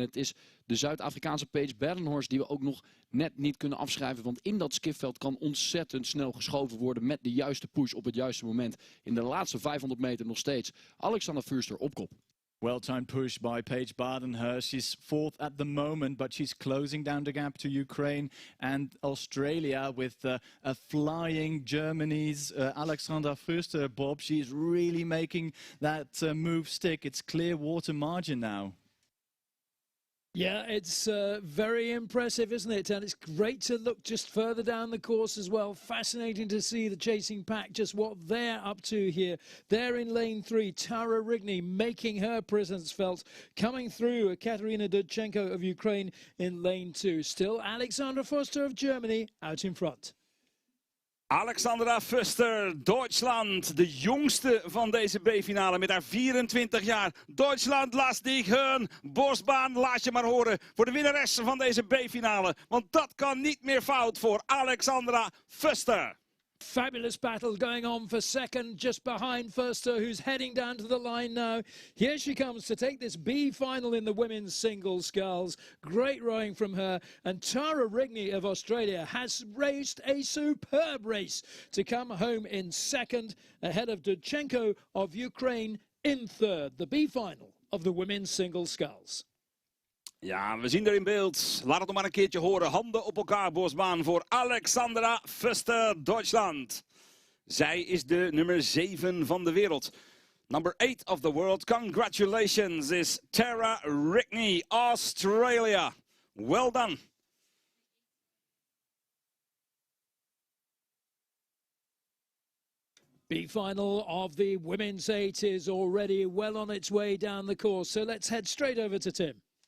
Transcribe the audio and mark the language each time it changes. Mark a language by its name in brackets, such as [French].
[Dutch] En het is de Zuid-Afrikaanse Paige Badenhorst die we ook nog net niet kunnen afschrijven, want in dat skifveld kan ontzettend snel geschoven worden met de juiste push op het juiste moment. In de laatste 500 meter nog steeds Alexandra Förster op kop. [English] Well-timed push by Paige Badenhurst. She's 4th at the moment, but she's closing down the gap to Ukraine and Australia with a flying Germany's Alexandra Förster, Bob. She's really making that move stick. It's clear water margin now. Yeah, it's very impressive, isn't it? And it's great to look just further down the course as well. Fascinating to see the chasing pack, just what they're up to here. They're in lane 3. Tara Rigney making her presence felt, coming through. Katarina Dudchenko of Ukraine in lane 2. Still Alexandra Förster of Germany out in front. [Dutch] Alexandra Förster, Duitsland, de jongste van deze B-finale met haar 24 jaar. Duitsland, laat [German] dich hören. [Dutch] Bosbaan, laat je maar horen voor de winnares van deze B-finale. Want dat kan niet meer fout voor Alexandra Förster. [English] Fabulous battle going on for second, just behind Förster, who's heading down to the line now. Here she comes to take this B final in the women's single sculls. Great rowing from her. And Tara Rigney of Australia has raced a superb race to come home in second, ahead of Dudchenko of Ukraine in third. The B final of the women's single sculls. [Dutch] Ja, we zien er in beeld. Laat het nog maar een keertje horen. Handen op elkaar, Bosbaan, voor Alexandra Förster, Duitsland. Zij is de nummer 7 van de wereld. [English] Number 8 of the world. Congratulations is Tara Rigney, Australia. Well done. B-final of the women's 8 is already well on its way down the course. So let's head straight over to Tim.